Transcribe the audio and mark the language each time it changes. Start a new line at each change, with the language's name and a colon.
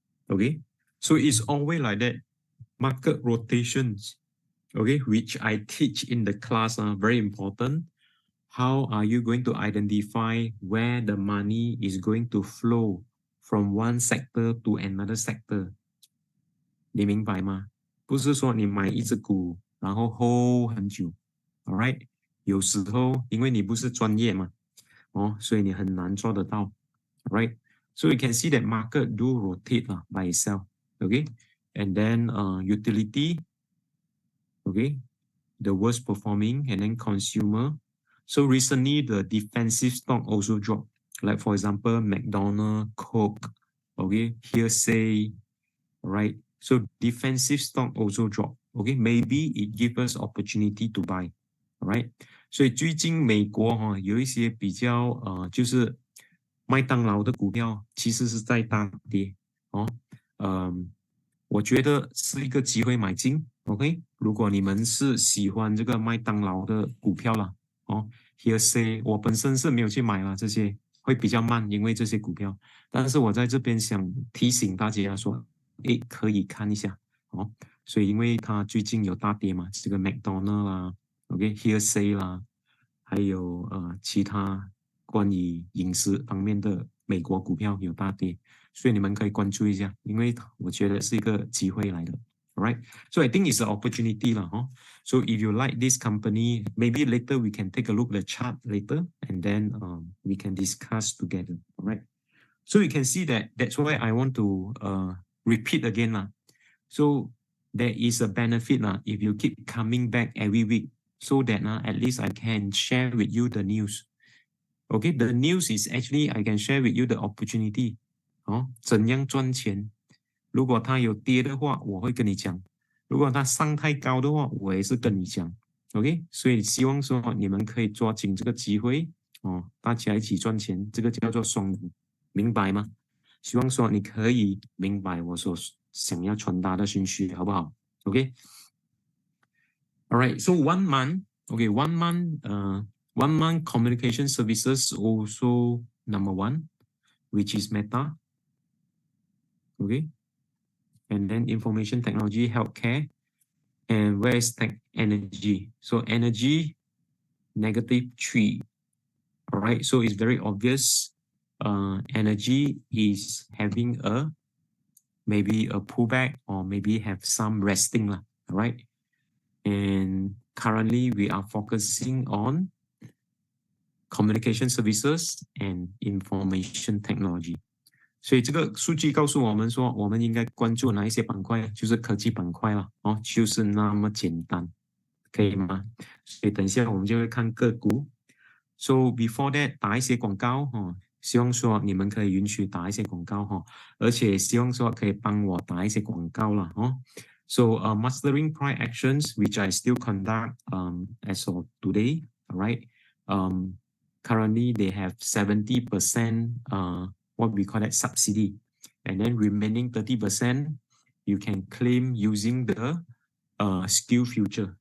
English: Okay, so it's always like that. Market rotations, okay, which I teach in the class are very important. How are you going to identify where the money is going to flow from one sector to another sector?
Chinese: 你明白吗？不是说你买一只股，然后 hold 很久 ，alright？有时候因为你不是专业嘛，哦，所以你很难做得到 ，alright？
English: So you can see that market do rotate by itself, okay? And then utility, okay? The worst performing, and then consumer. So recently the defensive stock also dropped. Like for example, McDonald's, Coke, okay? Hearsay, right? So defensive stock also drop. Okay, maybe it gives us opportunity to buy. Alright.
Chinese: 所以最近美国有一些比较就是麦当劳的股票其实是在大跌哦。我觉得是一个机会买进。OK， 如果你们是喜欢这个麦当劳的股票啦，哦 ，Hearsay 我本身是没有去买啦，这些会比较慢，因为这些股票。但是我在这边想提醒大家说，诶，可以看一下哦。所以因为它最近有大跌嘛，这个 McDonald 啦 ，OK，Hearsay 啦，还有其他关于饮食方面的美国股票有大跌，所以你们可以关注一下，因为我觉得是一个机会来的。
English: Alright, so I think it's an opportunity lah, huh? So if you like this company, maybe later we can take a look at the chart later, and then we can discuss together. Alright. So you can see that that's why I want to repeat again lah. So there is a benefit lah if you keep coming back every week, so that at least I can share with you the news. Okay, the news is actually I can share with you the opportunity.
Chinese: 怎样赚钱？如果它有跌的话，我会跟你讲；如果它上太高的话，我也是跟你讲。 OK， 所以希望说你们可以抓紧这个机会大家一起赚钱，这个叫做双赢，明白吗？希望说你可以明白我所想要传达的讯息，好不好 ？OK。
English: Alright, so 1 month, okay, 1 month, 1 month communication services also number 1, which is Meta. Okay. And then information technology, healthcare, and where is tech energy? So energy, -3. All right, so it's very obvious. Energy is having maybe a pullback or maybe have some resting, all right? And currently we are focusing on communication services and information technology.
Chinese: 所以这个数据告诉我们说，我们应该关注哪一些板块，就是科技板块了就是那么简单，可以吗？所以等一下我们就会看个股。
English: So before that
Chinese: 打一些广告哈，希望说你们可以允许打一些广告哈，而且希望说可以帮我打一些广告啦哈。
English: So mastering price actions, which I still conduct as of today, all right. Currently they have 70% what we call that subsidy, and then remaining 30% you can claim using the skill future.